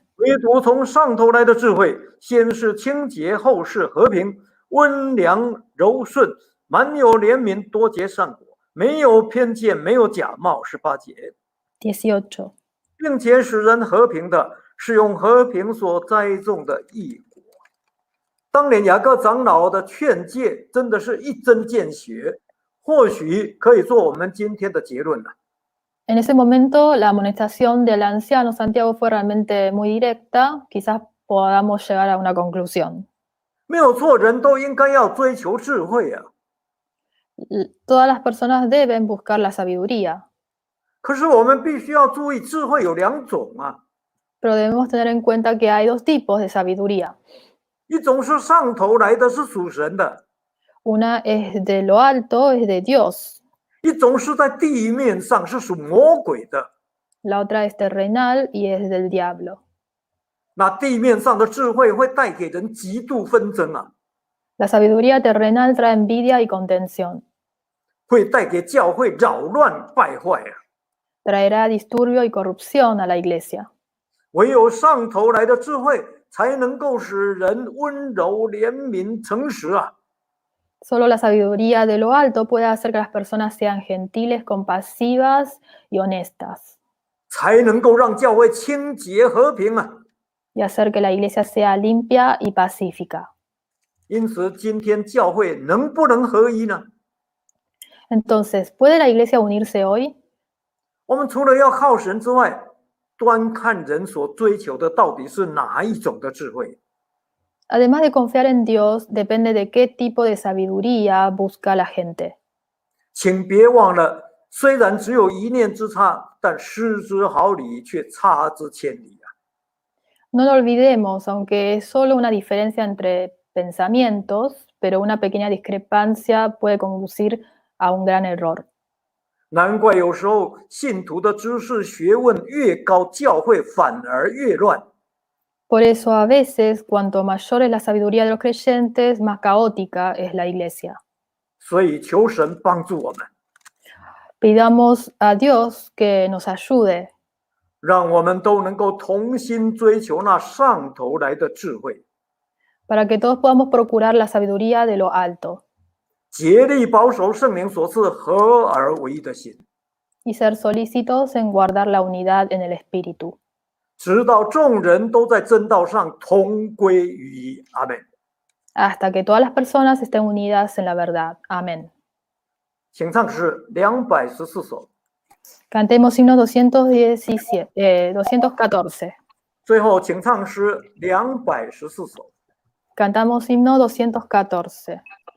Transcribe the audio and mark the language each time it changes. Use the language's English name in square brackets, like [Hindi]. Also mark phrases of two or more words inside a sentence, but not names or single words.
[Chinese] 唯独从上头来的智慧，先是清洁，后是和平，温良柔顺，满有怜悯，多结善果，没有偏见，没有假冒。18节， [Spanish] 18. [Chinese] 并且使人和平的，是用和平所栽种的义果。当年雅各长老的劝诫真的是一针见血，或许可以做我们今天的结论了。 [Spanish] En ese momento, la amonestación del anciano Santiago fue realmente muy directa. Quizás podamos llegar a una conclusión. [Chinese] 没有错，人都应该要追求智慧啊。 [Spanish] Todas las personas deben buscar la sabiduría, [Chinese] 可是我们必须要注意，智慧有两种啊， [Spanish] pero debemos tener en cuenta que hay dos tipos de sabiduría. [Chinese] 一种是上头来的，是属神的； [Spanish] Una es de lo alto, es de Dios. [Chinese] 一种是在地面上，是属魔鬼的。 [Spanish] La otra es terrenal y es del diablo. [Chinese] 那地面上的智慧会带给人极度纷争啊， [Spanish] La sabiduría terrenal trae envidia y contención. [Chinese] 会带给教会扰乱败坏啊。 [Spanish] Traerá disturbio y corrupción a la iglesia. [Chinese] 唯有上头来的智慧，才能够使人温柔、怜悯、诚实啊。 [Spanish] Solo la sabiduría de lo alto puede hacer que las personas sean gentiles, compasivas y honestas, [Chinese] 才能够让教会清洁和平啊。 [Spanish] y hacer que la iglesia sea limpia y pacífica. [Chinese] 因此，今天教会能不能合一呢？ [Spanish] Entonces, ¿puede la iglesia unirse hoy? [Chinese] 我们除了要靠神之外，端看人所追求的到底是哪一种的智慧。 [Spanish] Además de confiar en Dios, depende de qué tipo de sabiduría busca la gente. [Chinese] 请别忘了，虽然只有一念之差，但失之毫厘，却差之千里啊！ [Spanish] No lo olvidemos, aunque es solo una diferencia entre pensamientos, pero una pequeña discrepancia puede conducir a un gran error. [Chinese] 难怪有时候信徒的知识学问越高，教会反而越乱。 [Spanish] Por eso a veces, cuanto mayor es la sabiduría de los creyentes, más caótica es la iglesia. [Chinese] 所以求神帮助我们， [Spanish] Pidamos a Dios que nos ayude [Chinese] 让我们都能够同心追求那上头来的智慧， [Spanish] para que todos podamos procurar la sabiduría de lo alto [Chinese] 竭力保守圣灵所赐合而为一的心， [Spanish] y ser solícitos en guardar la unidad en el espíritu, [Chinese] 直到众人都在真道上同归于一。阿门。 [Spanish] hasta que todas las personas estén unidas en la verdad. Amén. [Chinese] 请唱诗214首， [Spanish] Cantemos himno 214. [Chinese] 最后请唱诗214首。 [Spanish] Cantamos himno 214.